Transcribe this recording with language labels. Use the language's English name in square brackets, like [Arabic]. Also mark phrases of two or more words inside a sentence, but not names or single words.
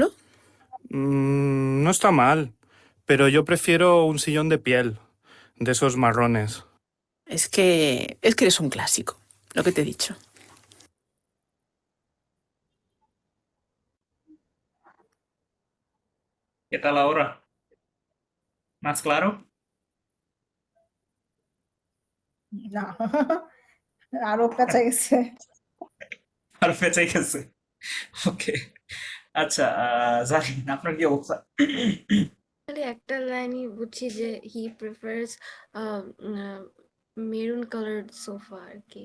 [Spanish] No está mal, pero yo prefiero un sillón de piel, de esos marrones. Es que eres un clásico, lo que te he dicho. ¿Qué tal ahora? ¿Más claro? [Bangla] না আরো পেঁচা গেছে। আর পেঁচে গেছে। ওকে। আচ্ছা, জাহিন, আপনার কি অবস্থা? খালি একটা লাইনই বুঝছি যে [English] he prefers maroon coloured sofa [Bangla] আর কি।